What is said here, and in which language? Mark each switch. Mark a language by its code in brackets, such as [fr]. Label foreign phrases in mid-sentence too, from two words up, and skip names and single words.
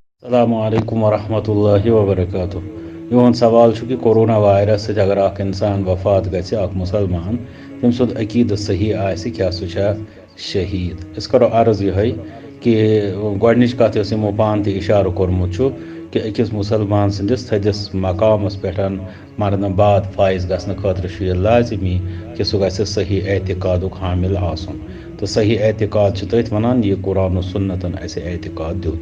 [ar] السلام علیکم ورحمۃ اللہ وبرکاتہ. [ks] میون سوال کہ کورونا وائرس ست اگر اخ انسان وفات گژھِ اخ مسلمان تم سند عقیدہ صحیح آسہ کیا سہ چھا شہید. اس کرو عرض یہ کہ گۄڈنِچ کتھ یۄس یمو پان تہ اشارہ کورمت چھُ کہ أکِس مسلمان سندس تھدس مقامس پٮ۪ٹھ مرنہٕ بعد فائز گژھنہٕ خٲطرٕ چھُ یہ لازمی کہ سہ گژھِ صحیح اعتقادک حامل آسن تو صحیح اعتقاد چھ تٔتھۍ ونان یہ قرآن و سنتن اسہ اعتقاد دیت.